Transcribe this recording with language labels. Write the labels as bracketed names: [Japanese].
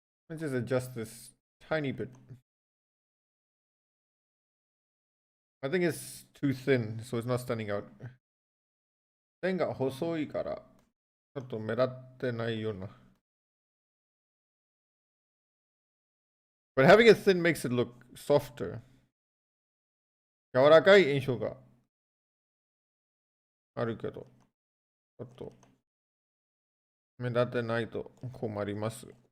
[English] Let's just adjust this tiny bit. I think it's too thin, so it's not standing out. [Japanese] 線が細いから、ちょっと目立ってないような。 [English] But having it thin makes it look softer. [Japanese] 柔らかい印象があるけど、ちょっと目立ってないと困ります。